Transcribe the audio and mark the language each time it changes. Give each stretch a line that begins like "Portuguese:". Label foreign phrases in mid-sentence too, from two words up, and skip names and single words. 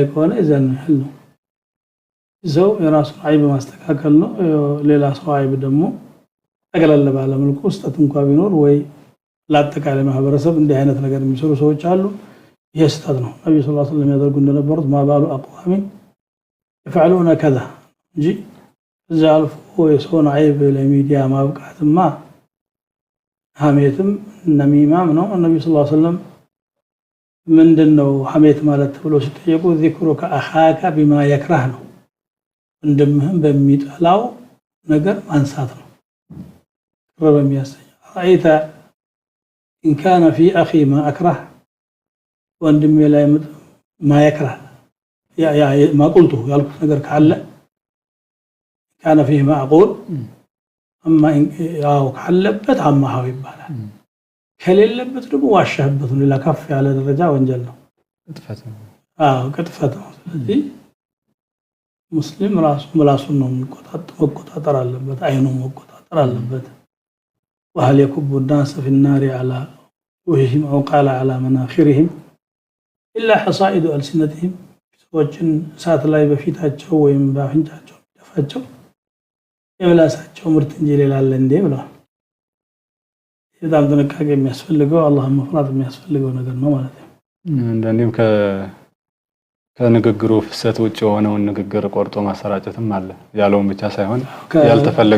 Amharic: ከሆነ እዛን ያህል ነው። ሰው የራሱን አይብ ማስተካከል ነው። ሌላ ሰው አይብ ደግሞ ጠቅለል ባለ መልኩ ስህተት እንኳን ቢኖር ወይ ለአጠቃላይ ማህበረሰብ እንዲህ አይነት ነገር የሚሰሩ ሰዎች አሉ። ይሄ ስህተት ነው። ነብዩ
Arabic: صلى الله عليه وسلم
Amharic: ያደርጉ እንደነበሩት
Arabic: ما بال أقوام يفعلون كذا
Amharic: እንጂ እዛ አልፎ የሰውን አይብ ለሚዲያ ማብቃትማ ሐሜትም ነሚማም ነው። ነብዩ
Arabic: صلى الله عليه وسلم
Amharic: ምንድነው ሐሜት ማለት ብሎ ሲጠየቁ
Arabic: ذكرك اخاك بما يكره
Amharic: ነው፣ ወንድምህን በሚጠላው ነገር ማንሳት ነው። ረበም ያሰኝ አይታ
Arabic: إن كان في أخي ما أكره
Amharic: ወንድሜ ላይ ማይክራ ያ ማቁልቱ ያልኩት ነገር ካለ ካነ
Arabic: فيه معقول اما
Amharic: ያው ካለበት አማሃው ይባላል ከሌለበት ደግሞ ዋሻህበት ነው ለከፍ ያለ ደረጃ ወንጀል ነው ቅጥፈት ነው ስለዚህ ሙስሊም ራሱን ነው መቆጣጠር አለበት አይኑን መቆጣጠር አለበት
Arabic: وهل يكب الناس في النار على وجههم أو قال على مناخرهم إلا حصائد ألسنتهم
Amharic: ሰዎችን እሳት ላይ በፊታቸው ወይም በአፍንጫቸው ደፋቸው የምላሳቸው ምርት እንጂ ሌላ አለ እንዴ ብለዋል በጣም ጥንቃቄ የሚያስፈልገው አላህን መፍራት የሚያስፈልገው ነገር ነው ማለት ነው እንደኔም ከንግግሩ ፍሰት ውጭ የሆነውን ንግግር ቆርጦ ማሰራጨትም አለ ያለውን ብቻ ሳይሆን ያልተፈለገ